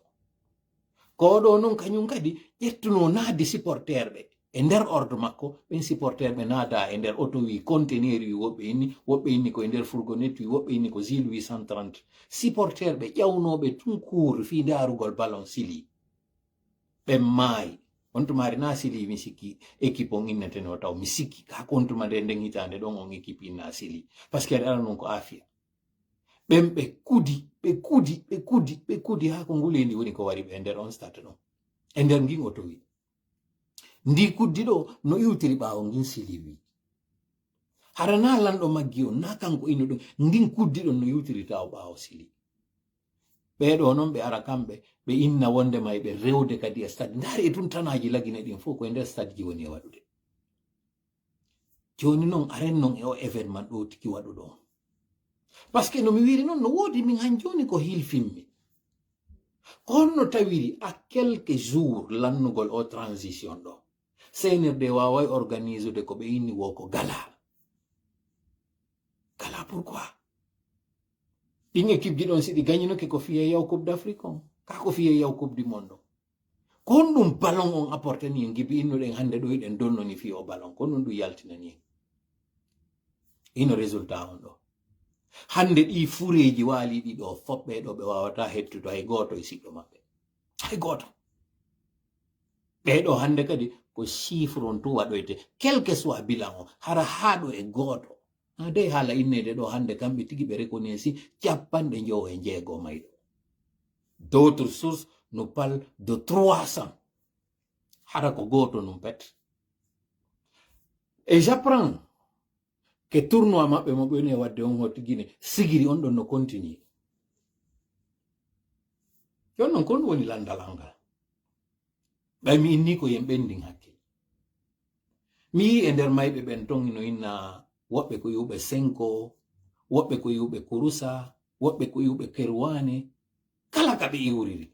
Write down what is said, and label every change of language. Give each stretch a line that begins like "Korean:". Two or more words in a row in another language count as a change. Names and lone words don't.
Fula: ko ɗo noon kañum kadi ƴettuno naadi supporter ɓe e nder ordre makko, ɓen supporter ɓe naada e nder auto wi conteneur wi woɓɓe inni ko e nder fourgonnette wi woɓɓe inni ko zile 830 supporter ɓe ƴawnoɓe tun cour fi darugol ballon sili ɓe maayi. on tumari na sili mi sikki équipe on inneteno taw mi sikki ka kontuma nde nden hitande ɗon on équipe inna sili
French: par ce que
Fula: aɗa non ko afia ɓen ɓe kudi ha ko ngulendi woni ko wari ɓe e nder on stade ɗon e nder ngin auto wi ndi kuddi ɗo no iwtiri ɓaawo ngin sili wi hara na lanɗo maggi on na kanko ino ɗum ndin kuddi ɗon no iwtiri taw ɓaawo sili. ɓeɗo noon ɓe ara kamɓe ɓe inna wonde may ɓe rewde kadi e stade ndaari e tun tanaji lagine ɗin fof koye nder stade ji woni e waɗude. joni noon aren noon e o événement ɗo tiki waɗuɗo on
French: par ce que
Fula: no mi wiri noon no woodi min han joni ko hilfimmi honno tawiri
French: a quelques jours
Fula: lannugol o transition ɗo CNRD waway organise de ko ɓe inni wo ko gala pourquoi ɗin équipe ji ɗon si ɗi gagninoke ko fiye yaw
French: coupe d'Afrique
Fula: on ka ko fiye yaw
French: coupe du monde
Fula: on kon ɗum ballon on apportani en gibi innuɗen hande ɗo eɗen donnoni fiyo ballon kon ɗum ɗum yaltinani en ino résultat on ɗo. Hande ɗi fureji waali ɗi ɗo foɓɓe ɗo ɓe wawata hettudo hay goto e siɗɗo maɓɓe, hay goto. ɓeɗo hande kadi ko chiffre on tu waɗoyte
French: quel que soit bilan
Fula: o hara haɗo e goto de haala innede ɗo hande kamɓe tigi ɓe reconnaisi 96 mayɗo.
French: D'autres sources nous parlent de 300
Fula: hara ko goto num pet.
French: Et j'apprends que tournoi
Fula: maɓɓe mo ɓeni wadde on hottigine sigiri on ɗon no continue. Yon non kon woni landal angal ɓay mi inni ko yen ɓendin hakkil. Mi yi e nder mayɓe ɓen ton no inna woɓɓe ko yuɓe Senko, woɓɓe ko yuɓe Kurusa, woɓɓe ko yuɓe Kerwane, kala ka ɓe iwriri.